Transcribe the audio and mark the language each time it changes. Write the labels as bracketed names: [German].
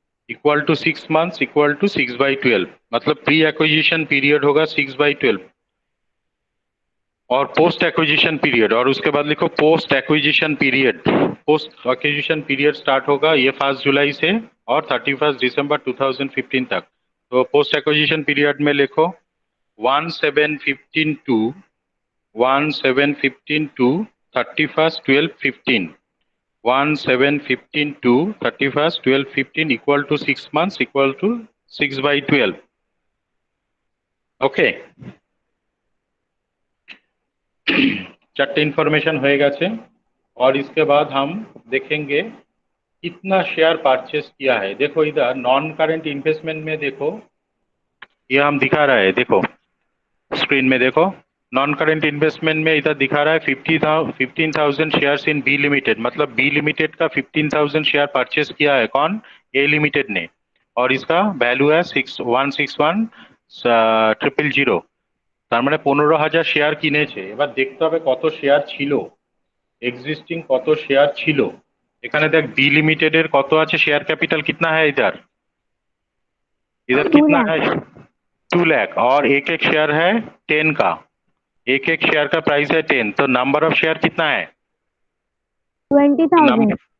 [Hindi] Equal to 6 months equal to 6/12, मतलब pre acquisition period होगा 6/12 और पोस्ट एक्विजिशन पीरियड, और उसके बाद लिखो post acquisition period. Post acquisition period start होगा ये 1 जुलाई से और 31 दिसंबर 2015 तक। तो पोस्ट एक्विजिशन पीरियड में लिखो 1/7/15 to 1/7/15 to 31/12/15, 1/7/15 to 31/12/15 equal to 6 months equal to 6/12, okay. चारटे information हो गए। और इसके बाद हम देखेंगे कितना शेयर परचेस किया है। देखो इधर नॉन करेंट इन्वेस्टमेंट में देखो ये हम दिखा रहा है, देखो स्क्रीन में देखो नॉन करेंट इन्वेस्टमेंट में इधर दिखा रहा है 15,000 शेयर्स इन बी लिमिटेड, मतलब बी लिमिटेड का 15,000 शेयर परचेस किया है कौन? ए लिमिटेड ने, और इसका वैल्यू है 161,000, [Bangla] তার মানে 15,000 শেয়ার কিনেছে। এবার দেখতে হবে কত শেয়ার ছিল, এক্সিস্টিং কত শেয়ার ছিল। এখানে দেখ [Hindi] बी लिमिटेड [Bangla] এর কত আছে শেয়ার [Hindi] कैपिटल कितना है इधर, इधर कितना है 2 लाख, और एक एक शेयर है 10 का, एक एक शेयर का प्राइस है 10, तो नंबर ऑफ शेयर कितना है 20,000।